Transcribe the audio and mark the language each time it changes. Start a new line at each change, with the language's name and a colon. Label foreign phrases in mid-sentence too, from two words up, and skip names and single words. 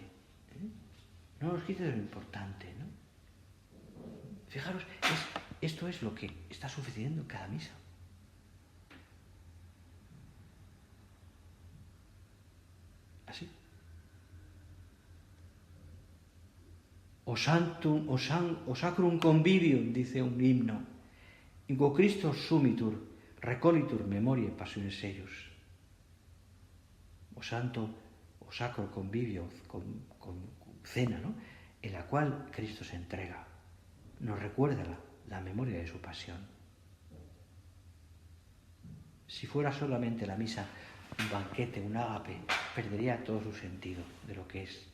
Spanish: No nos quite de lo importante, ¿no? Fijaros, esto es lo que está sucediendo en cada misa. Así.
Latin: O sacrum convivium,
Spanish: dice un himno,
Latin: in quo Christus sumitur, recolitur memoriae passiones eius.
Spanish: O sacro convivio, con cena, ¿no? En la cual Cristo se entrega, nos recuerda la memoria de su pasión. Si fuera solamente la misa un banquete, un ágape, perdería todo su sentido de lo que es.